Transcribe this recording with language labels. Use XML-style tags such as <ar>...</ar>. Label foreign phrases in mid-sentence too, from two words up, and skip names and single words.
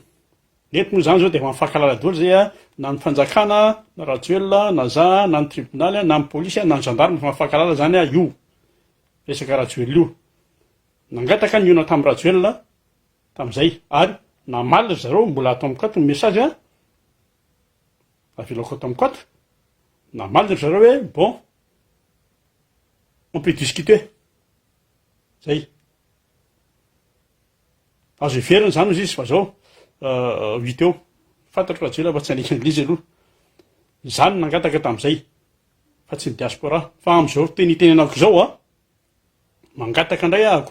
<mg>Eto moa zany zao de efa mifankalala daholo zay a, na ny fanjakana, na rajoelina, na za, na ny tribonaly, na ny polisy, na ny gendarme, fa mifankalala zany a io. Resaka rajoelina io. Nangataka ny iona tamin'ny rajoelina tamin'izay, ary namaly zareo mbola ato amiko ato ny message a, avelako ato amiko ato, namaly zareo hoe</mg> <fr>bon, on peut discuter.</fr> <mg>Zay. Azo iverina zany izy fa zao 8 eo. Fantatro rajoelina fa tsy hanika an'il'izy aloha. Zany nangataka tamin'izay. Fa tsy ny diaspora. Fa am'izao tenitenenako zao a, mangataka indray ahako.</mg>